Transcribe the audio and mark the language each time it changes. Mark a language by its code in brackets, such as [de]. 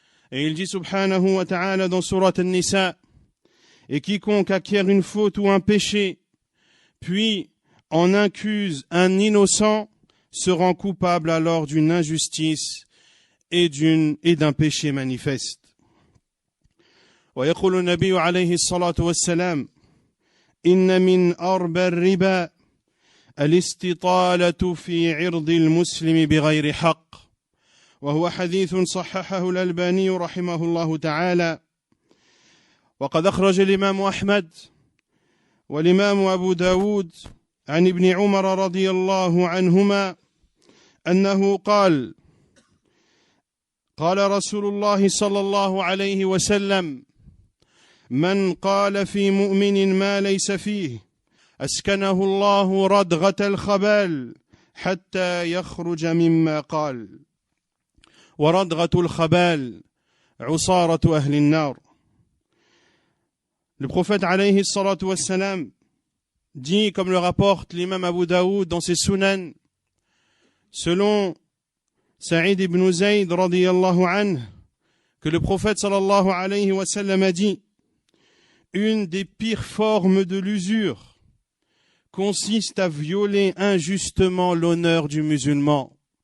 [fr] Et il dit subhanahu wa ta'ala dans Surat An-Nisa, et quiconque acquiert une faute ou un péché, puis en accuse un innocent, se rend coupable alors d'une injustice et d'un péché manifeste. [ar] ويقول النبي عليه الصلاة والسلام إن من أربى الربا الاستطالة في عرض المسلم بغير حق وهو حديث صححه الألباني رحمه الله تعالى وقد أخرج الإمام أحمد والإمام أبو داود عن ابن عمر رضي الله عنهما أنه قال رسول الله صلى الله عليه وسلم من قال في مؤمن ما ليس فيه أسكنه الله ردغة الخبال حتى يخرج مما قال وردغة الخبال عصارة أهل النار. [fr] Le prophète alayhi salatu wassalam dit, comme le rapporte l'imam Abu Daoud dans ses Sunan, selon Saïd ibn Zayd radiyallahu anhu, que le prophète sallallahu alayhi wa sallam a dit: une des pires formes de l'usure consiste à violer injustement l'honneur du musulman.